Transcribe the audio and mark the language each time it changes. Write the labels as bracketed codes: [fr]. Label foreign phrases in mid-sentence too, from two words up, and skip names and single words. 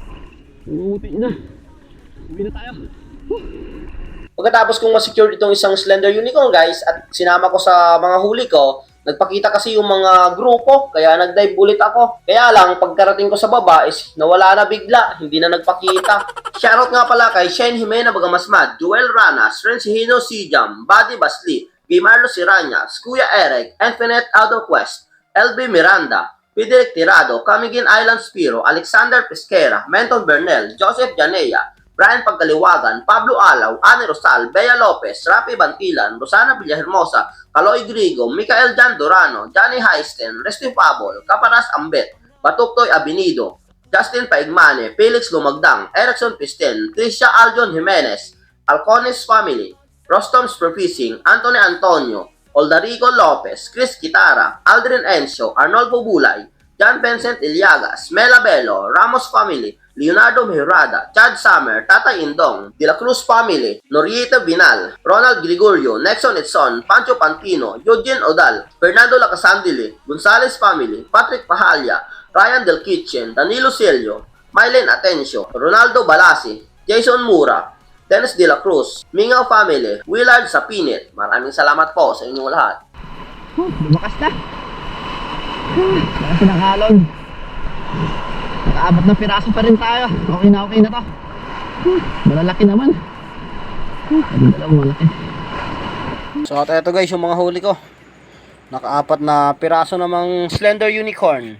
[tl] Umuti na. Uwi na tayo. Pagkatapos kong ma-secure itong isang slender unicorn guys, at sinama ko sa mga huli ko, nagpakita kasi yung mga grupo, kaya nag-dive ulit ako. Kaya lang, pagkarating ko sa baba is nawala na bigla, hindi na nagpakita. Shoutout nga pala kay Shane Jimena Bagamasmad, Joel Ranas, Rencihino Sijam, Buddy Basli, Guimarlo Siranyas, Kuya Eric, Infinite Auto Quest, LB Miranda, Fidel Tirado, Camiguin Island Spiro, Alexander Pesquera, Menton Bernel, Joseph Janea, Brian Pagkaliwagan, Pablo Alaw, Ani Rosal, Bea Lopez, Rapi Bantilan, Rosana Villahermosa, Kaloy Grigo, Michael Jan Durano, Johnny Heisten, Restin Pabol, Caparas Ambet, Batuktoy Abinido, Justin Paigmane, Felix Lumagdang, Erickson Pistel, Tricia Aljon Jimenez, Alcones Family, Rostom's Profising, Anthony Antonio, Oldarico Lopez, Chris Kitara, Aldrin Encio, Arnolfo Bulay, John Vincent Iliagas, Mela Bello, Ramos Family, Leonardo Mejorada, Chad Summer, Tatay Indong, De La Cruz Family, Norieta Vinal, Ronald Gregorio, Nexon Edson, Pancho Pantino, Eugene Odal, Fernando Lacasandili, Gonzales Family, Patrick Pahalya, Ryan Del Kitchen, Danilo Celio, Mylen Atencio, Ronaldo Balasi, Jason Mura, Dennis De La Cruz, Mingaw Family, Willard Sapinit. Maraming salamat po sa inyong lahat. Lumakas na. Lakas ng alon. Nakaabot ng piraso pa rin tayo. Okay na to. Malalaki naman. Malaki. So ito guys yung mga huli ko. Nakaapat na piraso namang slender unicorn.